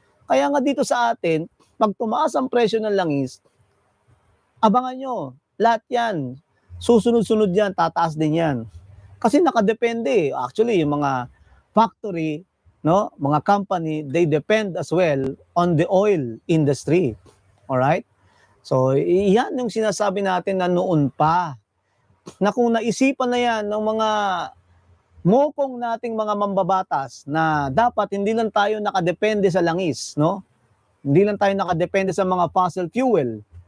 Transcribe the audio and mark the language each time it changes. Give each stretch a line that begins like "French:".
Filipino: Kaya nga dito sa atin, pag tumaas ang presyo ng langis, abangan nyo, lahat yan, susunod-sunod yan, tataas din yan. Kasi nakadepende.
English: Actually,
Filipino: yung mga factory, no, mga company,
English: they depend as well on the oil industry.
Filipino: Alright? So, yan yung sinasabi natin na noon pa. Na kung naisipan na yan ng mga mokong nating mga mambabatas na dapat hindi lang tayo nakadepende sa langis, no? Hindi lang tayo nakadepende sa mga fossil fuel.